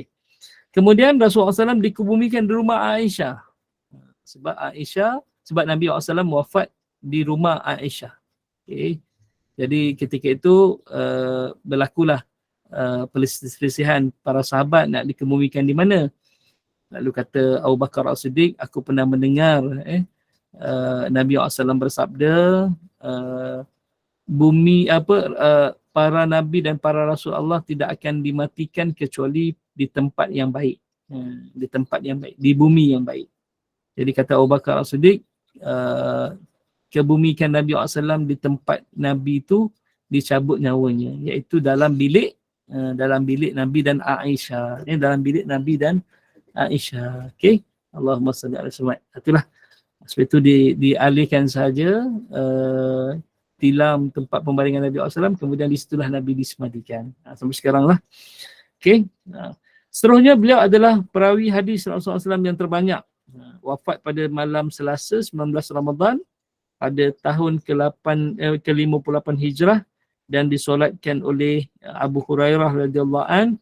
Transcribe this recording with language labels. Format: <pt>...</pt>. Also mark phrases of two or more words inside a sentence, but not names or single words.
<ms>Kemudian Rasulullah SAW dikebumikan di rumah Aisyah. Sebab Nabi SAW wafat di rumah Aisyah. Okay. Jadi ketika itu berlakulah perselisihan para sahabat nak dikebumikan di mana. Lalu kata Abu Bakar As-Siddiq, aku pernah mendengar Nabi SAW bersabda, para nabi dan para rasul Allah tidak akan dimatikan kecuali di tempat yang baik. di tempat yang baik, di bumi yang baik. Jadi kata Abu Bakar As-Siddiq, kebumikan Nabi SAW di tempat Nabi itu dicabut nyawanya, iaitu dalam bilik Nabi dan Aisyah. Ini dalam bilik Nabi dan Aisyah. Okey.</ms> <ar>Allahumma salli ala Muhammad.</ar> <ms>Itulah. Sebab itu dialihkan saja tilam tempat pembaringan Nabi SAW, kemudian di situlah Nabi disemadikan. Sampai sekarang lah. Okey. Seterusnya beliau adalah perawi hadis Rasulullah SAW yang terbanyak. Wafat pada malam Selasa 19 Ramadan pada tahun ke-58 Hijrah dan disolatkan oleh Abu Hurairah</ms> <ar>radhiyallahu an.</ar>